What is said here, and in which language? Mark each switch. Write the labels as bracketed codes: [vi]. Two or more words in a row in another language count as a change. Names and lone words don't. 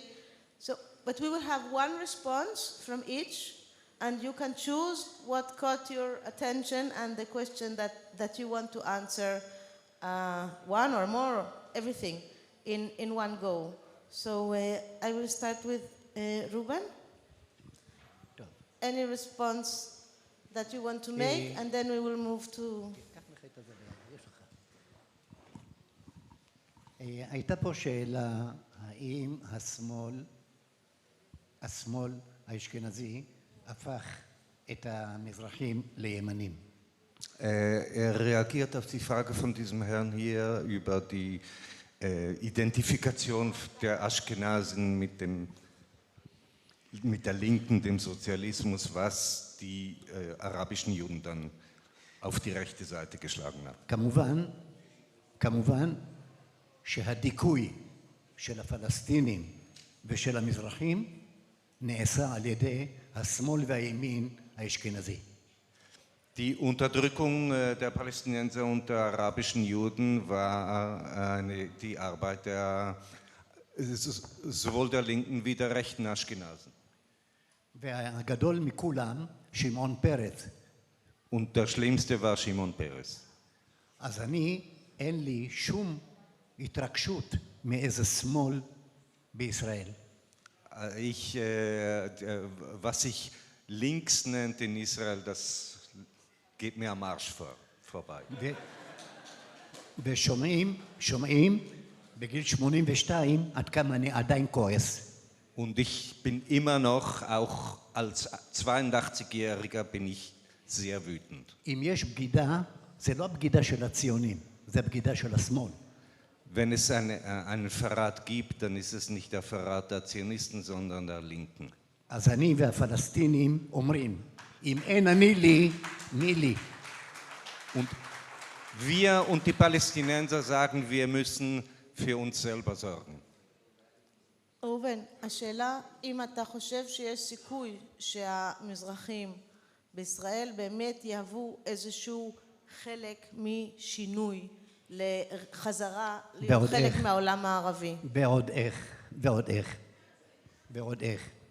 [en] But we will have one response from each, and you can choose what caught your attention and the question that you want to answer, one or more, everything, in one go. So I will start with Ruben. Any response that you want to make, and then we will move to... [he] הייתה פה שאלה, האם השמאל האשכנזי הפך את המזרחים לימנים? [de] Reagiert auf die Frage von diesem Herrn hier über die Identifikation der Aschkenasen mit der Linken, dem Sozialismus, was die arabischen Juden dann auf die rechte Seite geschlagen hat. [he] כמובן שהדיכוי של הפלסטינים ושל המזרחים נעשה על ידי השמאל והימין האשכנזי. [de] Die Unterdrückung der Palästinenser und der arabischen Juden war die Arbeit sowohl der linken wie der rechten Aschkenasen. [he] והגדול מכולם, שמעון פרס. [de] Und der schlimmste war Shimon Peres. [he] אז אני, אין לי שום התרגשות מאיזה שמאל בישראל. [de] Was sich links nennt in Israel, das geht mir am Arsch vorbei. [he] ושומעים בגיל 82 עד כמה אני עדיין כועס. [de] Und ich bin immer noch, auch als 82-Jähriger bin ich sehr wütend. [he] אם יש בגידה, זה לא הבגידה של הציונים, זה הבגידה של השמאל. [de] Wenn es einen Verrat gibt, dann ist es nicht der Verrat der Zionisten, sondern der Linken. [he] אז אני והפלסטינים אומרים, אם אין אני לי, מי לי? [de] Und wir und die Palästinenser sagen, wir müssen für uns selber sorgen. [he] ראובן, השאלה אם אתה חושב שיש סיכוי שהמזרחים בישראל באמת יהוו איזשהו חלק משינוי לחזרה להיות חלק מהעולם הערבי. ועוד איך.